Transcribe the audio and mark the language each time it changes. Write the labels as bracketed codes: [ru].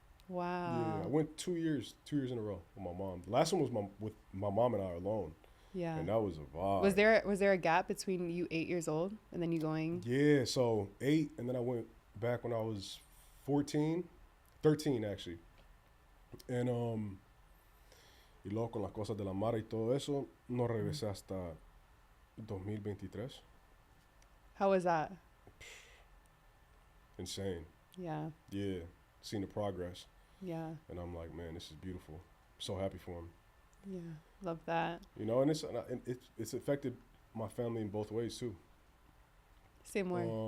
[en] Wow. Yeah, I went 2 years in a row with my mom. The last one was with my mom and I alone. Yeah. And that was a vibe. Was there a gap between you 8 years old and then you going? Yeah, so 8, and then I went back when I was 13 actually. [es] And y luego con las cosas de la Mara y todo eso, no regresé hasta 2023. [en] How was that? Insane. Yeah. Yeah, seeing the progress. Yeah. And I'm like, man, this is beautiful. So happy for him. Yeah, love that. You know, and it's affected my family in both ways too. Same way.